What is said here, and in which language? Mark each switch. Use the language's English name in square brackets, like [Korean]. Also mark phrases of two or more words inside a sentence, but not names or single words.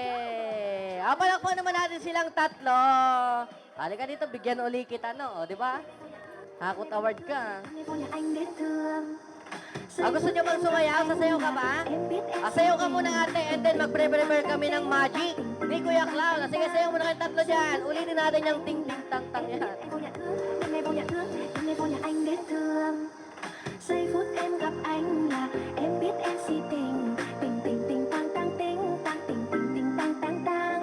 [Filipino] Palakpan naman natin silang tatlo. Halika dito, bigyan uli kita, no? O, di ba? Hakot award ka. Gusto nyo bang sumayaw? Sasayaw ka ba? Sayaw ka muna ate, [English] and then [Filipino] magpre-prepare kami ng magic. Ni Kuya Clown. Sige, sayaw muna kayong tatlo dyan. Ulitin natin yung ting-ting-tang-tang yan. [Vietnamese] Giây phút em gặp anh là em biết em si tình tình tình tình tang tang ting tang tình tình tình tang tang tang.